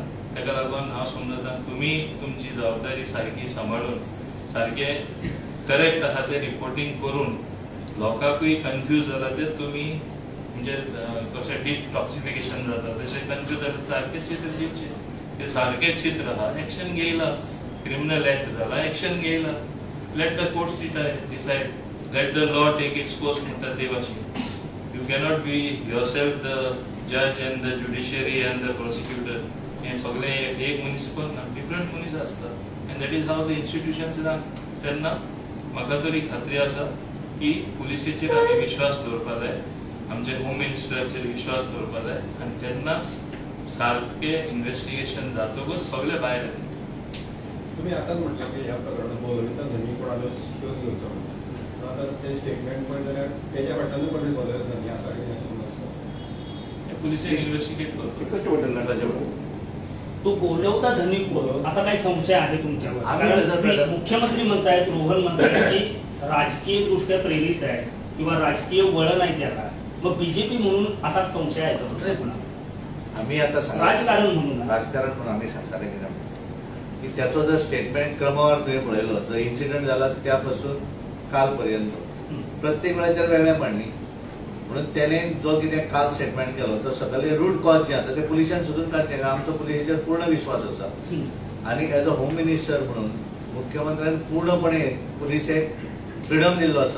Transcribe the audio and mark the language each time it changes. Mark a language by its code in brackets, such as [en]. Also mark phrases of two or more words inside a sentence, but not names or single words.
[kok] ताका लागून हांव समजता तुमी तुमची जबाबदारी सारकी सांबाळून सारखे करेक्ट आहा ते रिपोर्टिंग करून लोकांकूय कन्फ्यूज जाला ते तुमी म्हणजे कशें डिटॉक्सिफिकेशन जाता तशें कन्फ्यूज जाता सारकें चित्र दिवचें. ते सारकें चित्र आहा, एक्शन घेयला, क्रिमिनल एक्ट जाला, एक्शन घेयला. [en] let the courts decide, let the law take its course म्हणटा ते भाशेन. You cannot be yourself the judge and the judiciary and the prosecutor. [kok] हे सगळे एक मनीस करना, डिफरंट मनीस आसता [en] and that is how the institutions run. [kok] तेन्ना म्हाका तरी खात्री आसा की पुलिसेचेर आमी विश्वास दवरपा जाय, आमचे होम मिनिस्टराचेर विश्वास दवरपा जाय आनी तेन्नाच सारके इन्व्हेस्टिगेशन जातकच सगळे भायर येता. [mr] तुम्ही आताच म्हटलं की ह्या प्रकरणात बोलवता धनी कोणाला शोध घेवचो. [kok] आता ते स्टेटमेंट पण जाल्यार तेच्या फाटल्यानूय कोणी बोलयत ना ह्या सारकें पुलिसे इन्व्हेस्टिगेट करतो. [mr] तो बोलवता धनी कोण असा काही संशय आहे तुमच्यावर? मुख्यमंत्री म्हणतायत, रोहन म्हणतायत की राजकीय दृष्ट्या प्रेरित आहे किंवा राजकीय वळण आहे त्याला. मग बीजेपी म्हणून असा संशय आहे का? आम्ही आता राजकारण म्हणून [kok] आम्ही सांगताले की त्याचो जर स्टेटमेंट क्रमावर तुवें पळयलो जर इन्सिडंट जाला त्यापासून काल पर्यंत प्रत्येक वेळाचेर वेगळेपण न्ही. म्हणून त्याने जो कितें काल स्टेटमेंट केलो तो सगळे रूट कॉज जे आसा ते पुलिसांन सोदून काडचे. आमचो पुलिसेचेर पूर्ण विश्वास आसा आनी [en] as a home minister [kok] म्हणून मुख्यमंत्र्यान पूर्णपणे पुलिसेक फ्रिडम दिल्लो आसा.